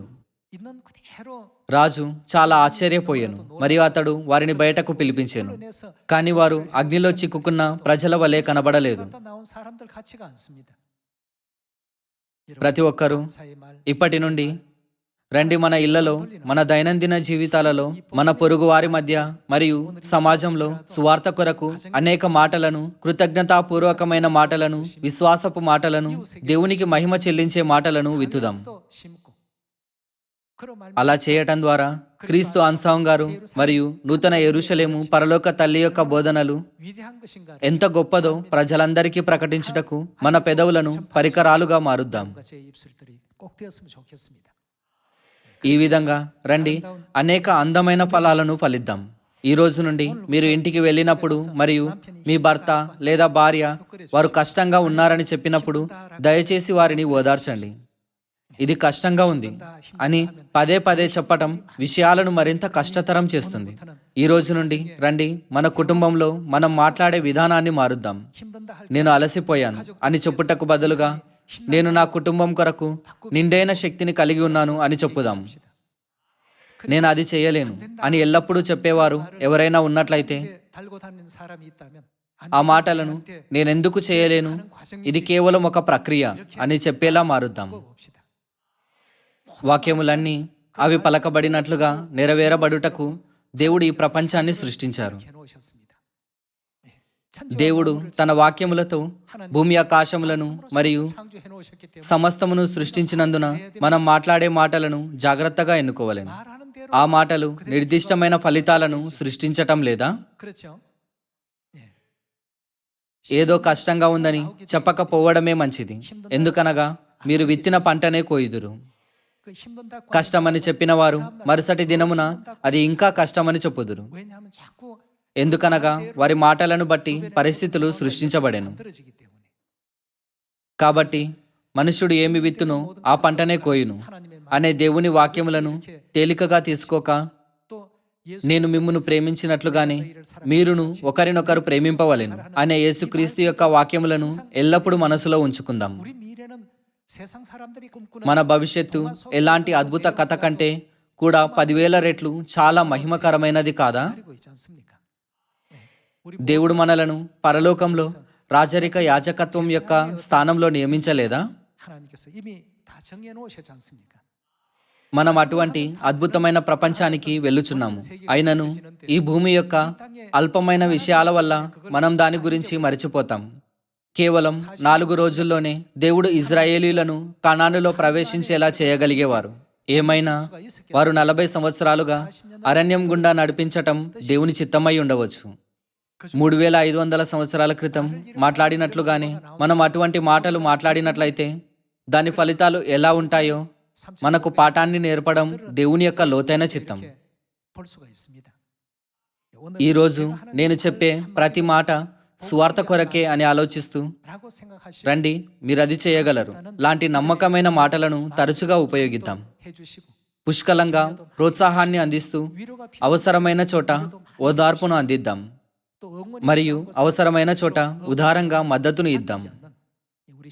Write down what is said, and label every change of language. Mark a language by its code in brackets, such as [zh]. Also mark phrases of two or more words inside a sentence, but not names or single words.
[ko] 있는 그대로 [te] రాజు చాలా ఆశ్చర్యపోయాను, మరియు అతడు వారిని బయటకు పిలిపించాను. కానీ వారు అగ్నిలో చిక్కుకున్న ప్రజల వలె కనబడలేదు. [ko] 갔다 나온 사람들 같지가 않습니다. [te] ప్రతి ఒక్కరూ [ko] 사의 말 [te] ఇప్పటి నుండి రండి, మన ఇళ్లలో, మన దైనందిన జీవితాలలో, మన పొరుగు వారి మధ్య మరియు సమాజంలో సువార్త కొరకు అనేక మాటలను, కృతజ్ఞతాపూర్వకమైన మాటలను, విశ్వాసపు మాటలను, దేవునికి మహిమ చెల్లించే మాటలను విత్తుదాం. [ko] 또 심고 그런 말 [te] అలా చేయటం ద్వారా క్రీస్తు అంశం గారు మరియు నూతన యెరూషలేము పరలోక తల్లి యొక్క బోధనలు [ko] 위대한 것인가 [te] ఎంత గొప్పదో ప్రజలందరికీ ప్రకటించుటకు మన పెదవులను పరికరాలుగా మారుద్దాం. [ko] 제 입술들이 꼭 되었으면 좋겠습니다. [te] ఈ విధంగా రండి, అనేక అందమైన ఫలాలను ఫలిద్దాం. ఈ రోజు నుండి మీరు ఇంటికి వెళ్ళినప్పుడు మరియు మీ భర్త లేదా భార్య వారు కష్టంగా ఉన్నారని చెప్పినప్పుడు దయచేసి వారిని ఓదార్చండి. ఇది కష్టంగా ఉంది అని పదే పదే చెప్పటం విషయాలను మరింత కష్టతరం చేస్తుంది. ఈ రోజు నుండి రండి, మన కుటుంబంలో మనం మాట్లాడే విధానాన్ని మారుద్దాం. [ko] 힘든다 할 [te] నేను అలసిపోయాను అని చెప్పుటకు బదులుగా నేను నా కుటుంబం కొరకు నిండైన శక్తిని కలిగి ఉన్నాను అని చెప్పుదాం. నేను అది చేయలేను అని ఎల్లప్పుడూ చెప్పేవారు ఎవరైనా ఉన్నట్లయితే [ko] 달고 다니는 사람이 있다면 [te] ఆ మాటలను నేనెందుకు చేయలేను, ఇది కేవలం ఒక ప్రక్రియ అని చెప్పేలా మారుద్దాం. [ko] 봅시다. [te] వాక్యములన్నీ అవి పలకబడినట్లుగా నెరవేరబడుటకు దేవుడు ఈ ప్రపంచాన్ని సృష్టించారు. [ko] 해놓으셨습니다. [te] దేవుడు తన వాక్యములతో భూమి ఆకాశములను మరియు [ko] 창조해 놓으셨기 때문에 [te] సమస్తమును సృష్టించినందున మనం మాట్లాడే మాటలను జాగ్రత్తగా ఎన్నుకోవాలను. [ko] 말하는 대로 [te] ఆ మాటలు నిర్దిష్టమైన ఫలితాలను సృష్టించటం లేదా [ko] 그렇죠. [te] ఏదో కష్టంగా ఉందని చెప్పకపోవడమే మంచిది. ఎందుకనగా మీరు విత్తిన పంటనే కోయుదురు. [ko] 그 힘든다. [te] కష్టమని చెప్పిన వారు మరుసటి దినమున అది ఇంకా కష్టమని చెప్పుదురు. [ko] 왜냐하면 자꾸 [te] ఎందుకనగా వారి మాటలను బట్టి పరిస్థితులు సృష్టించబడెను. [ko] 만들어지기 때문에 [te] కాబట్టి మనుష్యుడు ఏమి విత్తునో ఆ పంటనే కోయును అనే దేవుని వాక్యములను తేలికగా తీసుకోక, [ko] 또 예수 [te] నేను మిమ్మును ప్రేమించినట్లుగానే మీరును ఒకరినొకరు ప్రేమింపవలెను అనే యేసుక్రీస్తు యొక్క వాక్యములను ఎల్లప్పుడూ మనసులో ఉంచుకుందాం. [ko] 우리 미래는 세상 사람들이 꿈꾸는 [te] మన భవిష్యత్తు ఎలాంటి అద్భుత కథ కంటే కూడా 10,000 రెట్లు చాలా మహిమకరమైనది కాదా? [ko] 가리고 있지 않습니까? 우리 [te] దేవుడు మనలను పరలోకంలో రాజరిక యాజకత్వం యొక్క స్థానంలో నియమించలేదా? [ko] 하나님께서 이미 다 정해 놓으셨지 않습니까? [te] మనం అటువంటి అద్భుతమైన ప్రపంచానికి వెళ్ళుచున్నాము. అయినను ఈ భూమి యొక్క అల్పమైన విషయాల వల్ల మనం దాని గురించి మరిచిపోతాం. కేవలం 4 రోజుల్లోనే దేవుడు ఇజ్రాయేలీలను కనానులో ప్రవేశించేలా చేయగలిగేవారు. ఏమైనా వారు 40 సంవత్సరాలుగా అరణ్యం గుండా నడిపించటం దేవుని చిత్తమై ఉండవచ్చు. 3500 సంవత్సరాల క్రితం మాట్లాడినట్లుగానే మనం అటువంటి మాటలు మాట్లాడినట్లయితే దాని ఫలితాలు ఎలా ఉంటాయో మనకు పాఠాన్ని నేర్పడం దేవుని యొక్క లోతైన చిత్తం. [ko] 볼 수가 있습니다. [te] ఈరోజు నేను చెప్పే ప్రతి మాట సువార్త కొరకే అని ఆలోచిస్తూ [ko] 라고 생각하시고 [te] రండి, మీరు అది చేయగలరు లాంటి నమ్మకమైన మాటలను తరచుగా ఉపయోగిద్దాం. [ko] 해주시고 [te] పుష్కలంగా ప్రోత్సాహాన్ని అందిస్తూ [ko] 위로가 [te] అవసరమైన చోట ఓదార్పును అందిద్దాం [ko] 또 응원이 [te] మరియు అవసరమైన చోట ఉదారంగా మద్దతును ఇద్దాం. [ko] 우리